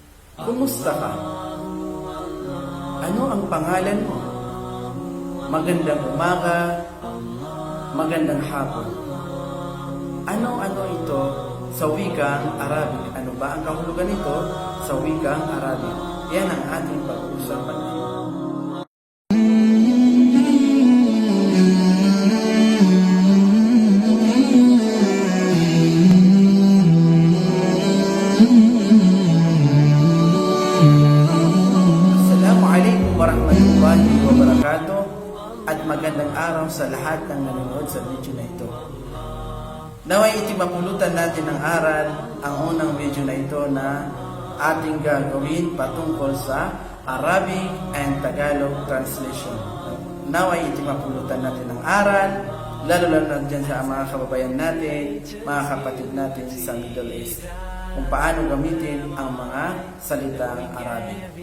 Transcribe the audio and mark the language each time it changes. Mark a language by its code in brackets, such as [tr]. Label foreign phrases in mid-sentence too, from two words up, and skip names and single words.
[tl] Kumusta ka? Ano ang pangalan mo? Magandang umaga, magandang hapon. Ano ito sa wikang Arabic? Ano ba ang kahulugan nito sa wikang Arabic? Yan ang ating pag-uusapan ngayon. [ar] السلام عليكم ورحمة الله وبركاته [tl] at magandang araw sa lahat ng nanonood sa video na ito. Naway itimapulutan natin ng aral ang unang video na ito na ating gagawin patungkol sa [en] Arabic and Tagalog translation. [tl] Naway itimapulutan natin ng aral, lalo na dyan sa mga kababayan natin, mga kapatid natin sa Middle East, kung paano gamitin ang mga salitang Arabic.